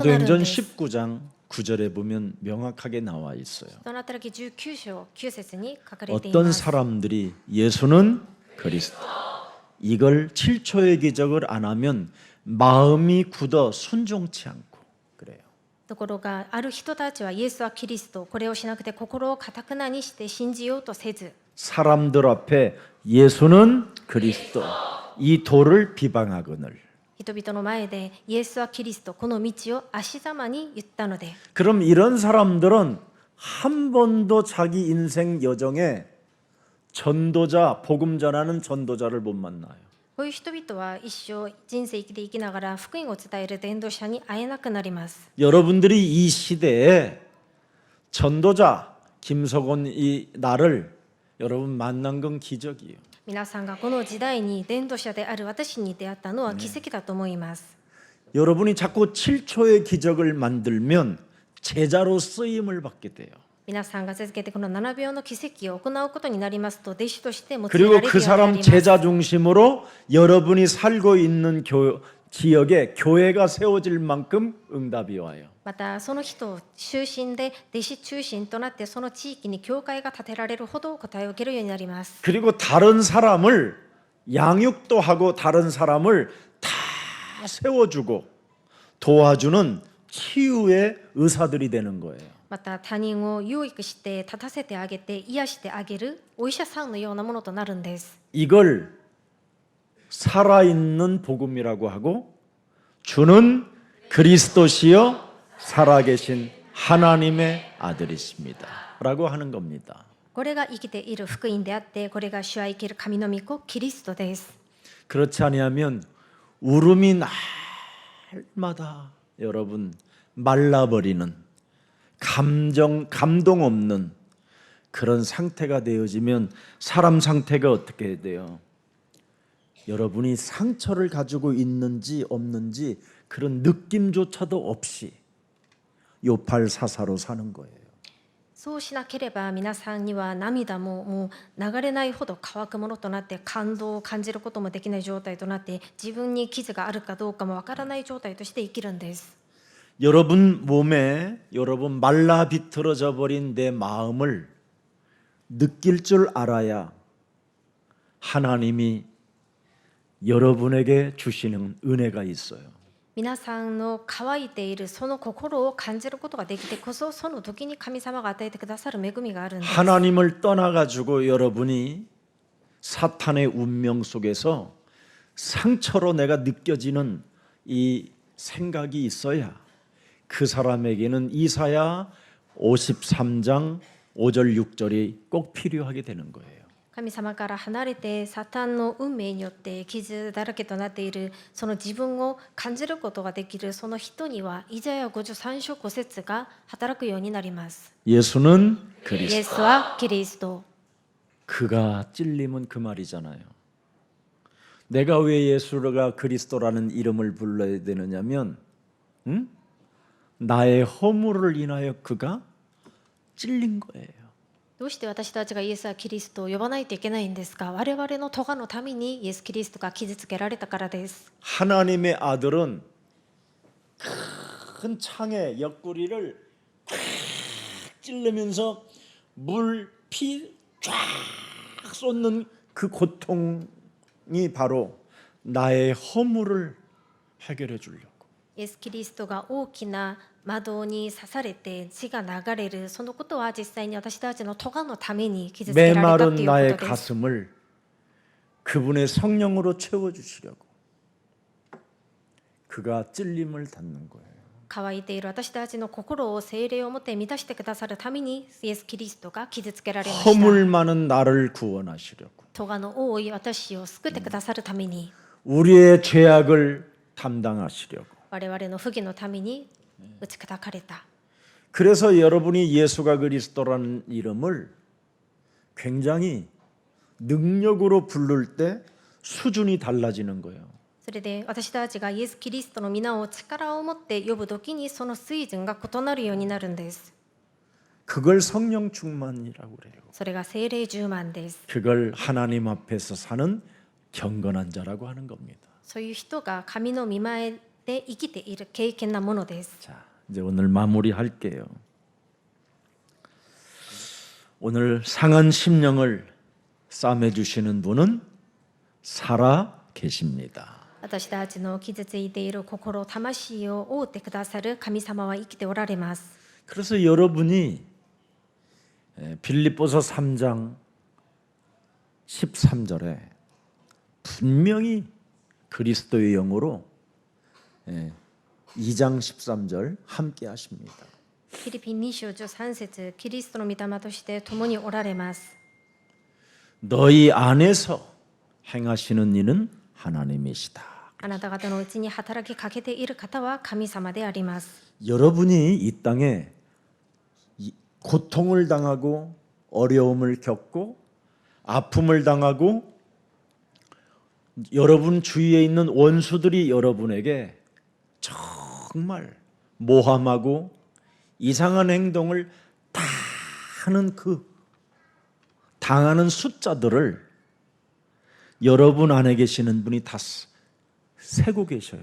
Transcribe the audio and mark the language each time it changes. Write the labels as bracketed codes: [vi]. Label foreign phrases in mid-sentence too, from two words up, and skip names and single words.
[ko] 사도행전 [ja] です。 [ko] 19장 9절에 보면 명확하게 나와 있어요. [ja] 人の働き19章9節に書かれてい [ko] 어떤 [ja] ます。 [ko] 사람들이 예수는 그리스도 이걸 7초의 기적을 안 하면 마음이 굳어 순종치 않고 그래요. [ja] ところがある人たちはイエスはキリストこれをしなくて心を堅くなにして信じようとせず [ko] 사람들 앞에 예수는 그리스도 이 도를 비방하거늘 [ja] 人々の前でイエスはキリストこの道を足ざまに言ったので [ko] 그럼 이런 사람들은 한 번도 자기 인생 여정에 전도자 복음 전하는 전도자를 못 만나요. [ja] こういう人々は一生人生で生きながら福音を伝える伝道者に会えなくなります。 [ko] 여러분들이 이 시대에 전도자 김석원 이 나를 여러분 만난 건 기적이에요. [ja] 皆さんがこの時代に伝道者である私に出会ったのは奇跡だと思います。 [ko] 여러분이 자꾸 7초의 기적을 만들면 제자로 쓰임을 받게 돼요. [ja] 皆さんが続けてこの7秒の奇跡を行うことになりますと弟子として用いら [ko] 그리고 [ja] れるよう [ko] 그 [ja] になり [ko] 사람 [ja] ます。 [ko] 제자 중심으로 여러분이 살고 있는 지역에 교회가 세워질 만큼 응답이 와요. [ja] またその人を中心で弟子中心となってその地域に教会が建てられるほど答えを受けるようになります。 [ko] 그리고 다른 사람을 양육도 하고 다른 사람을 다 세워주고 도와주는 치유의 의사들이 되는 거예요. [ja] また他人を養育して立たせてあげて癒してあげるお医者さんのようなものとなるんです。 [ko] 이걸 살아있는 복음이라고 하고 주는 그리스도시요 살아계신 하나님의 아들이십니다. 라고 하는 겁니다. [ja] これが生きている福音であってこれが主は生きる神の御子キリストです。 [ko] 그렇지 아니하면 울음이 날마다 여러분 말라버리는 감동 없는 그런 상태가 되어지면 사람 상태가 어떻게 돼요? 여러분이 상처를 가지고 있는지 없는지 그런 느낌조차도 없이 요팔사사로 사는 거예요. [ja] そうしなければ皆さんには涙も流れないほど乾くものとなって感動を感じることもできない状態となって自分に傷があるかどうかもわからない状態として生きるんです。 [ko] 여러분 몸에 여러분 말라 비틀어져 버린 내 마음을 느낄 줄 알아야 하나님이 여러분에게 주시는 은혜가 있어요. [ja] 皆さんの乾いているその心を感じることができてこそその時に神様が与えてくださる恵みがあるんです。 [ko] 하나님을 떠나가지고 여러분이 사탄의 운명 속에서 상처로 내가 느껴지는 이 생각이 있어야 그 사람에게는 이사야 53장 5절 6절이 꼭 필요하게 되는 거예요. [ja] 神様から離れてサタンの運命によって傷だらけとなっているその自分を感じることができるその人にはイザヤ53章5節が働くようになります。 [ko] 예수는 [ja] イエ [ko] 그리스도. [ja] スはキリスト。 [ko] 그가 찔림은 그 말이잖아요. 내가 왜 예수가 그리스도라는 이름을 불러야 되느냐면 나의 허물을 인하여 그가 찔린 거예요. [ja] どうして私たちがイエスはキリストを呼ばないといけないんですか。我々の咎のためにイエス・キリストが傷つけられたからです。 [ko] 하나님의 아들은 큰 창에 옆구리를 찔르면서 물, 피 쫙 쏟는 그 고통이 바로 나의 허물을 해결해 주려고. [ja] イエス・キリストが大きな窓に刺されて血が流れるそのことは実際に私たちの咎のために傷つけられたと [ko] 메마른 [ja] いう [ko] 나의 [ja] ことです。 [ko] 가슴을 그분의 성령으로 채워주시려고 그가 찔림을 받는 거예요. [ja] 乾いている私たちの心を聖霊をもって満たしてくださるためにイエス・キリストが傷つけられました。 [ko] 허물 많은 나를 구원하시려고 [ja] 咎の多い私を救ってくださるために [ko] 우리의 죄악을 담당하시려고 [ja] 我々の不義のために打ち砕かれた。 [ko] 그래서 여러분이 예수가 그리스도라는 이름을 굉장히 능력으로 부를 때 수준이 달라지는 거예요. [ja] それで私たちがイエス・キリストの皆を力を持って呼ぶときにその水準が異なるようになるんです。 [ko] 그걸 성령 충만이라고 그래요. [ja] それが聖霊充満です。 [ko] 그걸 하나님 앞에서 사는 경건한 자라고 하는 겁니다. [ja] そういう人が神の御前で生きている敬虔なものです。 [ko] 자, 이제 오늘 마무리할게요. 오늘 상한 심령을 싸매 주시는 분은 살아 계십니다. [ja] 私たちの傷ついている心、魂を覆ってくださる神様は生きておられます。 [ko] 그래서 여러분이 빌립보서 3장 13절에 분명히 그리스도의 영으로 2장 13절 함께 하십니다. [ja] フィリピン2章13節、キリストの御霊として共におられます。 [ko] 너희 안에서 행하시는 이는 하나님이시다. [ja] あなた方のうちに働きかけている方は神様であります。 [ko] 여러분이 이 땅에 고통을 당하고 어려움을 겪고 아픔을 당하고 여러분 주위에 있는 원수들이 여러분에게 정말 모함하고 이상한 행동을 다 하는 그 당하는 숫자들을 여러분 안에 계시는 분이 다 세고 계셔요.